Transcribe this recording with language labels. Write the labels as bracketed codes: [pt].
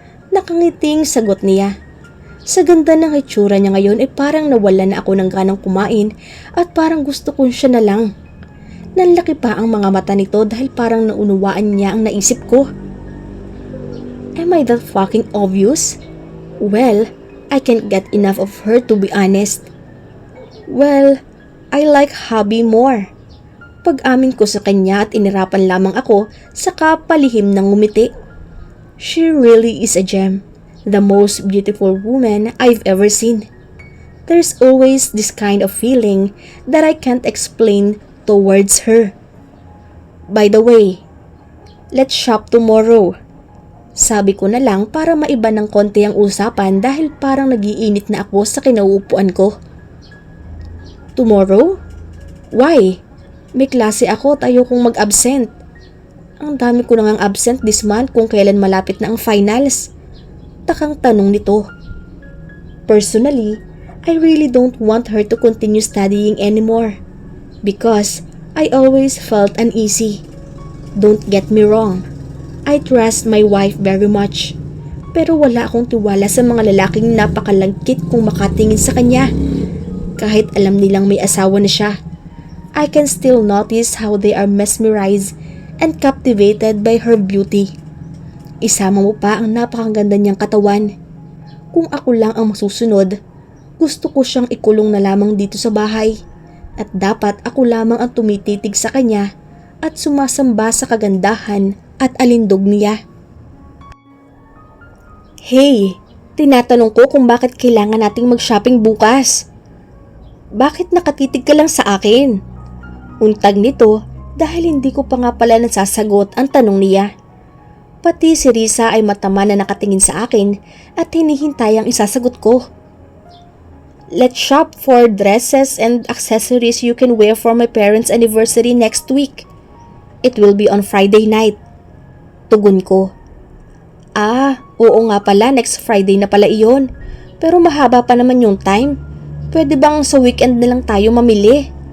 [tl] Nakangiting sagot niya. Sa ganda ng itsura niya ngayon ay parang nawala na ako ng ganang kumain at parang gusto ko siya na lang. Nanlaki pa ang mga mata nito dahil parang naunawaan niya ang naisip ko. [en] Am I that fucking obvious? Well, I can't get enough of her to be honest. Well, I like hubby more. [tl] Pag-amin ko sa kanya at inirapan lamang ako sa kapalihim ng ngumiti. [en] She really is a gem, the most beautiful woman I've ever seen. There's always this kind of feeling that I can't explain towards her. By the way, let's shop tomorrow. [tl] Sabi ko na lang para maiba ng konti ang usapan dahil parang nagiinit na ako sa kinauupuan ko. [en] Tomorrow? Why? [tl] May klase ako at ayokong mag-absent. Ang dami ko nang absent [en] this month [tl] kung kailan malapit na ang finals. Takang tanong nito. [en] Personally, I really don't want her to continue studying anymore. Because I always felt uneasy. Don't get me wrong. I trust my wife very much. [tl] Pero wala akong tiwala sa mga lalaking napakalagkit kung makatingin sa kanya. Kahit alam nilang may asawa na siya. [en] I can still notice how they are mesmerized and captivated by her beauty. [tl] Isama mo pa ang napakaganda niyang katawan. Kung ako lang ang masusunod, Gusto ko siyang ikulong na lamang dito sa bahay at dapat ako lamang ang tumititig sa kanya at sumasamba sa kagandahan at alindog niya. Hey, tinatanong ko kung bakit kailangan nating mag-shopping bukas. Bakit nakatitig ka lang sa akin? Untag nito dahil hindi ko pa nga pala nasasagot ang tanong niya. Pati si Risa ay matama na nakatingin sa akin at hinihintay ang isasagot ko. [en] Let's shop for dresses and accessories you can wear for my parents' anniversary next week. It will be on Friday night. [tl] Tugon ko. Oo nga pala, next Friday na pala iyon. Pero mahaba pa naman yung time. Pwede bang sa weekend na lang tayo mamili?